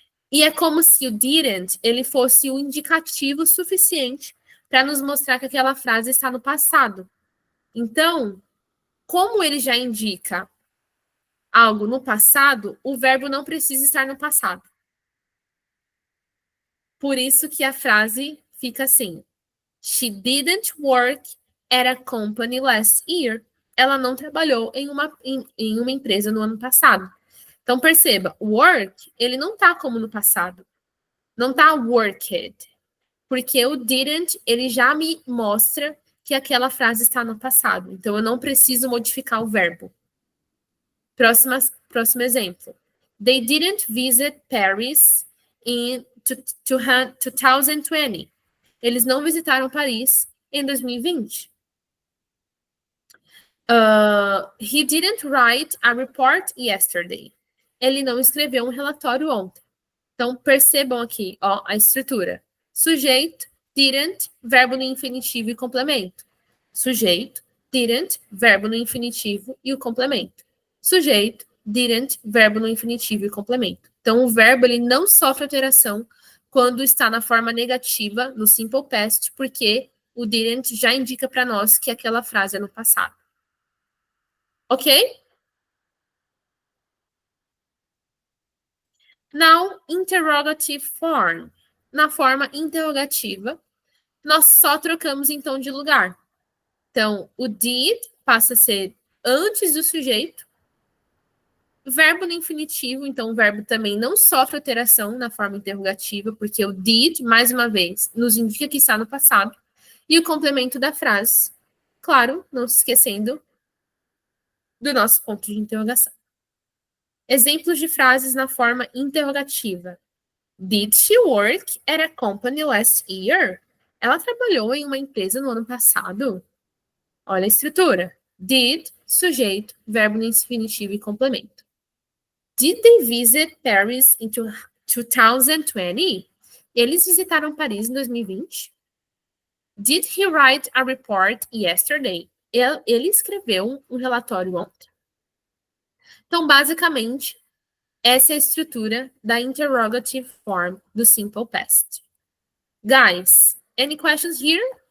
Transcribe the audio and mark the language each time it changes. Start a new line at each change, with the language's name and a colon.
Portuguese: E é como se o didn't, ele fosse um indicativo suficiente para nos mostrar que aquela frase está no passado. Então, como ele já indica algo no passado, o verbo não precisa estar no passado. Por isso que a frase fica assim.
English: She didn't work at a company last year.
Portuguese: Ela não trabalhou em uma empresa no ano passado. Então, perceba, work, ele não está como no passado. Não está worked. Porque o didn't, ele já me mostra que aquela frase está no passado. Então, eu não preciso modificar o verbo. Próximo exemplo.
English: They didn't visit Paris in 2020.
Portuguese: Eles não visitaram Paris em 2020.
English: He didn't write a report yesterday.
Portuguese: ele não escreveu um relatório ontem. Então, percebam aqui, ó, a estrutura. Sujeito, didn't, verbo no infinitivo e complemento. Sujeito, didn't, verbo no infinitivo e o complemento. Sujeito, didn't, verbo no infinitivo e complemento. Então, o verbo ele não sofre alteração quando está na forma negativa, no simple past, porque o didn't já indica para nós que aquela frase é no passado. Ok?
English: Now, interrogative form.
Portuguese: Na forma interrogativa, nós só trocamos então de lugar. Então, o did passa a ser antes do sujeito. Verbo no infinitivo, então o verbo também não sofre alteração na forma interrogativa, porque o did, mais uma vez, nos indica que está no passado. E o complemento da frase, claro, não se esquecendo do nosso ponto de interrogação. Exemplos de frases na forma interrogativa.
English: Did she work at a company last year?
Portuguese: Ela trabalhou em uma empresa no ano passado? Olha a estrutura. Did, sujeito, verbo no infinitivo e complemento.
English: Did they visit Paris in 2020?
Portuguese: Eles visitaram Paris em 2020?
English: Did he write a report yesterday?
Portuguese: Ele escreveu um relatório ontem. Então, basicamente, essa é a estrutura da interrogative form do simple past.
English: Guys, any questions here?